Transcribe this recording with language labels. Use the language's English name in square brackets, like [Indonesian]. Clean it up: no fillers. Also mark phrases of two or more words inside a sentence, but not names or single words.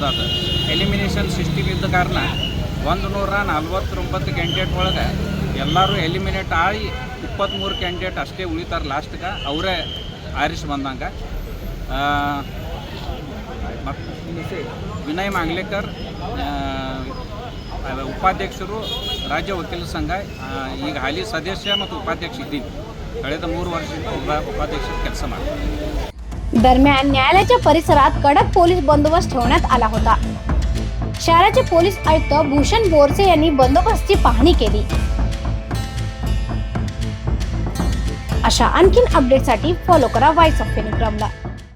[Kannada] ಅದು ಎಲಿಮಿನೇಷನ್ ಸಿಸ್ಟಮ್ ಇದ್ದ ಕಾರಣ 149 ಕ್ಯಾಂಡಿಡೇಟ್ ಒಳಗೆ ಎಲ್ಲರೂ ಎಲಿಮಿನೇಟ್ ಆಗಿ 23 ಕ್ಯಾಂಡಿಡೇಟ್ ಅಷ್ಟೇ ಉಳಿತಾರೆ ಲಾಸ್ಟ್ಗೆ, ಅವರೇ ಆರಿಸಿ ಬಂದಂಗೆ। ವಿನಯ್ ಮಾಂಗ್ಲೇಕರ್ ಉಪಾಧ್ಯಕ್ಷರು ರಾಜ್ಯ ವಕೀಲ ಸಂಘ, ಈಗ ಹಾಲಿ ಸದಸ್ಯ ಮತ್ತು ಉಪಾಧ್ಯಕ್ಷ ಇದ್ದೀನಿ। ಕಳೆದ 3 ವರ್ಷದಿಂದ ಉಪಾಧ್ಯಕ್ಷ ಕೆಲಸ ಮಾಡ್ತಾರೆ। [Marathi] दरम्यान न्यायालयाच्या परिसरात कडक पोलीस बंदोबस्त ठेवण्यात आला होता। शहराचे पोलीस आयुक्त भूषण बोरसे यांनी बंदोबस्ताची पाहणी केली। अशा आणखीन अपडेटसाठी फॉलो करा व्हॉइस ऑफ फेनिक्रमला।